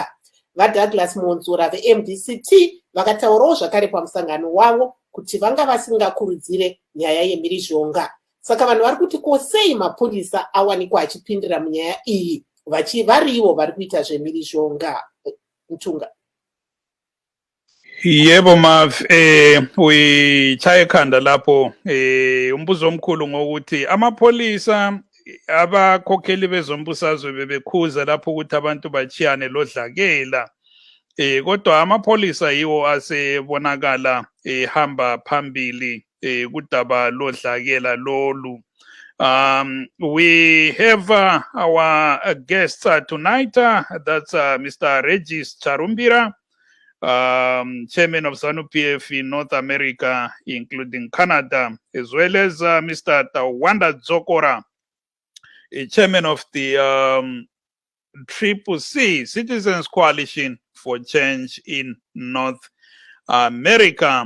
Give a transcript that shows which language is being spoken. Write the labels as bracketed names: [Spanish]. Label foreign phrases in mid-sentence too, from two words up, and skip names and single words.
[Shona] VaDouglas Monzura veMDCT vakataurawo zvakare pamusangano wavo kuti vanga vasingakurudzire nyaya yemhirizhonga. Saka vanhu vari kuti kosei mapurisa awanikwa achipindira munyaya iyi varivo vari kuita zvemhirizhonga. Ntunga. [North Ndebele] Yebo Mav, uyichaye khanda lapho umbuzo omkhulu ngokuthi amapholisa abakhokheli bezombusazwe bebekhuza lapho ukuthi abantu bachiyane lodlakela. Kodwa amapholisa yiwo asebonakala hamba phambili kudaba lodlakela lolu. [English] We have our guest tonight, that's Mr. Regis Charumbira, chairman of ZANU-PF in North America, including Canada, as well as Mr. Tawanda Dzokora, chairman of the CCC, Citizens Coalition for Change in North America.